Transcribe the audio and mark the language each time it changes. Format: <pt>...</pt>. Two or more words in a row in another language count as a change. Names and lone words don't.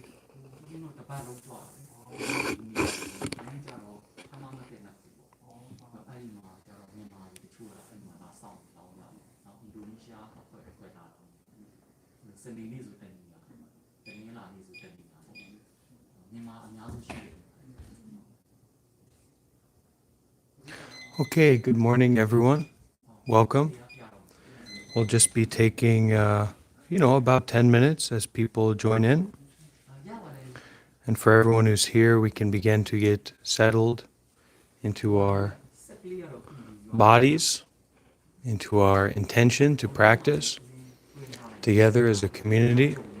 <my>တပတ်လုံးကြွားတယ်။ကျတော့အမှမတင်နိုင်ဘူးပေါ့။အဲ့ဒီမှာကျတော့မြန်မာတွေတချို့ကအဲ့မှာလာဆောင်တောင်းလာတယ်။နောက်အင်ဒိုနီးရှားအဖွဲ့လာတော့စနေနေ့ဆိုတင်နေတာ။တင်လာနေ့ဆိုတင်နေတာပေါ့။မြန်မာအများစုရှိတယ်။</my> <en>Okay, good morning, everyone. Welcome. We'll just be taking, about 10 minutes as people join in. And for everyone who's here, we can begin to get settled into our bodies, into our intention to practice together as a community.</en>